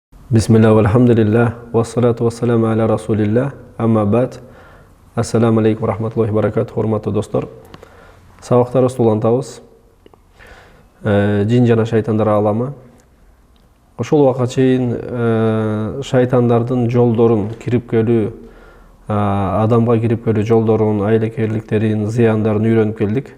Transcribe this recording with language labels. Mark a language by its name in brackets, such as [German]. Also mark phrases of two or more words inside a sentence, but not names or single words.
[Arabic] بسم الله، الحمد لله، والصلاة والسلام على رسول الله، أما بعد. السلام عليكم رحمة الله بركاته, [Kyrgyz] hurmatly достор. Сабактарыбызды улантабыз. Жин жана шайтандар аламы. Ошол убакка чейин шайтандардын жолдорун, кирип келүү, адамга кирип келүү жолдорун, айлакерликтерин, зыяндарын үйрөнүп келдик.